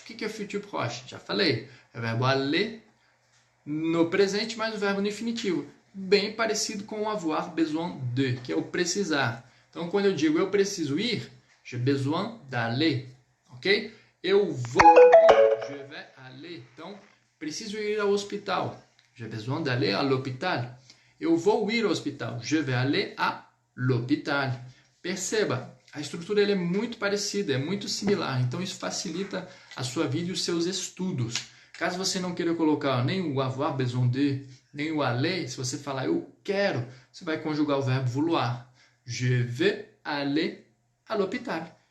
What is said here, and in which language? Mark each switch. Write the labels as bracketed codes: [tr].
[pt] O que é futur proche? Já falei. É o verbo aller no presente, mais o verbo no infinitivo. Bem parecido com o avoir besoin de, que é o precisar. Então, quando eu digo eu preciso ir, [fr] j'ai besoin d'aller, [pt] ok? Eu vou ir, [fr] je vais aller. [pt] Então, preciso ir ao hospital. [fr] J'ai besoin d'aller à l'hôpital. [pt] Eu vou ir ao hospital. [fr] Je vais aller à l'hôpital. [pt] Perceba, a estrutura é muito parecida, é muito similar. Então, isso facilita a sua vida e os seus estudos. Caso você não queira colocar nem o avoir besoin de, nem o aller, se você falar eu quero, você vai conjugar o verbo vouloir. [fr] Je vais aller à l'hôpital.